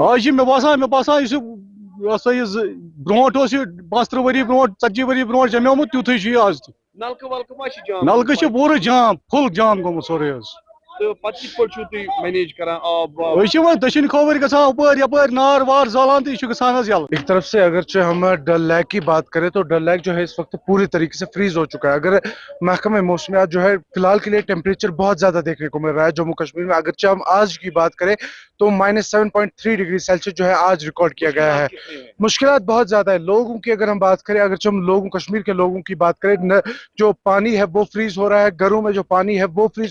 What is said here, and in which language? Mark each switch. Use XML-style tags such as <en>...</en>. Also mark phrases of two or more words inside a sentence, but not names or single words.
<ks>آز چھِ مےٚ باسان یُس یہ سا یہ برونٛٹھ اوس یہ 35 ؤری برونٛٹھ 40 ؤری برونٛٹھ جمیومُت تیُتھُے چھُ یہِ آز تہِ نلکہٕ ولکہٕ ما چھِ جام نلکہٕ چھِ پوٗرٕ جام فُل جام گوٚمُت سورُے حظ تہٕ پتہٕ کِتھ پٲٹھۍ چھُو تُہۍ مینیج کران آب واب أسۍ چھِ وۄنۍ دٔچھِنۍ کھووٕرۍ گژھان ہُپٲرۍ یپٲرۍ نار وار زالان تہٕ یہِ چھُ گژھان حظ یلہٕ</ks> <ur>ایک طرف سے اگرچہ ہم ڈل لیک کی بات کریں تو ڈل لیک جو ہے اس وقت پوری طریقے سے فریز ہو چکا ہے اگر محکمہ موسمیات جو ہے فی الحال کے لیے ٹیمپریچر بہت زیادہ دیکھنے کو مل رہا ہے جموں کشمیر میں اگرچہ ہم آج کی بات کریں تو -7.3 ڈگری سیلسیس جو ہے آج ریکارڈ کیا گیا ہے مشکلات بہت زیادہ ہے لوگوں کی اگر ہم بات کریں اگرچہ ہم لوگوں کشمیر کے لوگوں کی بات کریں جو پانی ہے وہ فریز ہو رہا ہے گھروں میں جو پانی ہے وہ فریز</ur>